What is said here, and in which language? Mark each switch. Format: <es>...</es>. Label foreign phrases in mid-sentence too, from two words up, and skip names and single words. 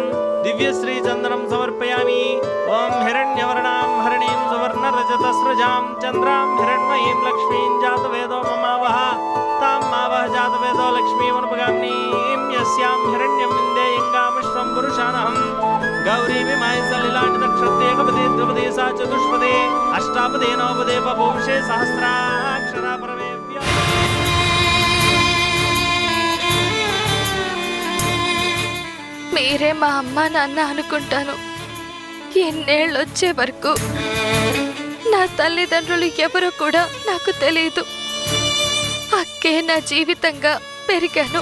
<sa>दिव्यश्रीचन्दनं समर्पयामि ॐ हिरण्यवर्णां हरिणीं सुवर्णरजतस्रजां चन्द्रां हिरण्मयीं लक्ष्मीं जातवेदो ममावह तां मावह जातवेदो लक्ष्मीमनुपगामिनीं यस्यां हिरण्यं विन्देयङ्गामश्वं पुरुषाणहं गौरीमिमाय सलिलानि नक्षत्रेकपदे द्विपदे सा चतुष्पदे अष्टापदे नवपदे बभूंषे सहस्राक्षरा परमेव्य</sa> <te>మీరే మా అమ్మ నాన్న అనుకుంటాను. ఎన్నేళ్ళు వచ్చే వరకు నా తల్లిదండ్రులు ఎవరో కూడా నాకు తెలియదు. అక్కే నా జీవితంగా పెరిగాను.</te>